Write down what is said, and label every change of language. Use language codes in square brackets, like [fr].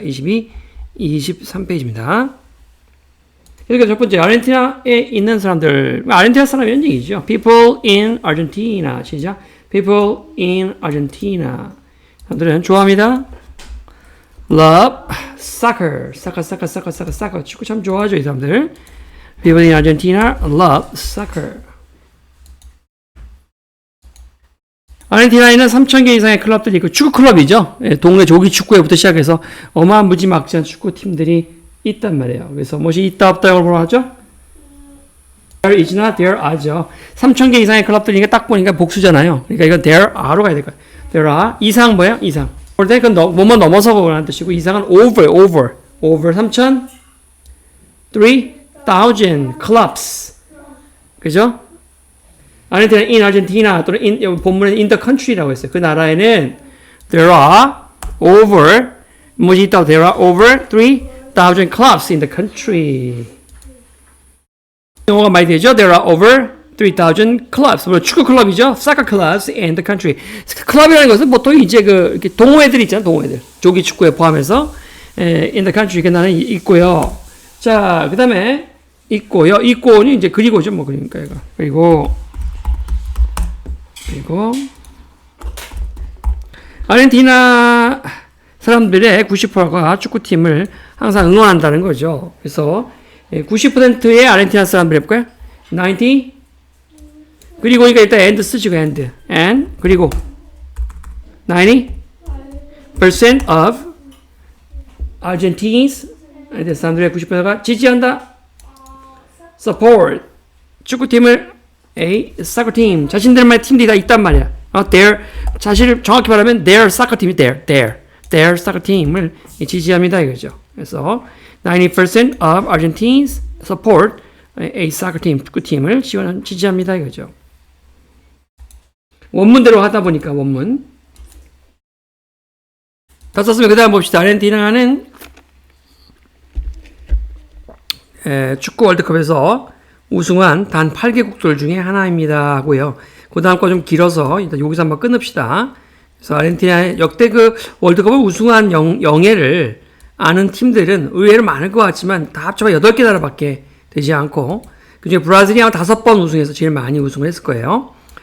[ko] 22, 23페이지입니다. 여기가 첫 번째, 아르헨티나에 있는 사람들. 아르헨티나 사람이라는 얘기죠. [en] People in Argentina. [ko] 시작. [en] People in Argentina. [ko] 사람들은 좋아합니다. [en] Love soccer. soccer. [ko] 축구 참 좋아하죠, 이 사람들. [en] People in Argentina love soccer. [ko] 아르헨티나에는 3,000개 이상의 클럽들이 있고 축구 클럽이죠. 동네 조기 축구회부터 시작해서 어마한 무지막지한 축구팀들이 있단 말이에요. 그래서 무엇이 있다 없다고 뭐라 하죠? [en] There is not, there are죠. [ko] 3,000개 이상의 클럽들이니까 딱 보니까 복수잖아요. 그러니까 이건 there are로 가야 될 거예요. [en] There are, [ko] 이상 뭐예요? 이상. 볼 때 그건 뭐뭐 넘어서 보라는 뜻이고 이상은 [en] over 3,000, 3,000 clubs. [ko] 그죠? 아르헨티나 [en] in Argentina [ko] 또는 in, 본문에 [en] in the country [ko] 라고 했어요. 그 나라에는 [en] there are over [ko] 뭐지 있다? [en] There are over 3,000 clubs in the country. [ko] 영어가 많이 되죠? [en] There are over 3,000 clubs. [ko] 물론 축구 클럽이죠. [en] Soccer clubs in the country. [ko] 클럽이라는 것은 보통 이제 이렇게 동호회들 있잖아요. 동호회들. 조기 축구에 포함해서 [en] in the country [ko] 그 나라는 있고요. 자, 그 다음에 있고요. 있고는 이제 그리고죠. 뭐 그러니까 이거. 그리고 아르헨티나 사람들의 90%가 축구팀을 항상 응원한다는 거죠. 그래서 90%의 아르헨티나 사람들 해볼까요? 90 그리고 그러니까 일단 [en] and [ko] 쓰죠. [en] and [ko] 그리고 [en] 90% of Argentines [ko] 사람들의 90%가 지지한다. [en] support [ko] 축구팀을 [en] a soccer team [ko] 자신들만의 팀들이 다 있단 말이야. their 사실 정확히 말하면 [en] their soccer team [ko] 이 their soccer team을 지지합니다 이거죠. 그래서 [en] 90% of Argentines support a soccer team [ko] 축구팀을 지지합니다 이거죠. 원문대로 하다 보니까 원문 다 썼으면 그 다음 봅시다. 아르헨티나는 축구 월드컵에서 우승한 단 8개국들 중에 하나입니다 하고요. 그 다음 거 좀 길어서 일단 여기서 한번 끊읍시다. 그래서 아르헨티나의 역대 그 월드컵을 우승한 영예를 아는 팀들은 의외로 많을 것 같지만 다 합쳐봐 8개 나라밖에 되지 않고 그중에 브라질이 아마 5번 우승해서 제일 많이 우승을 했을 거예요.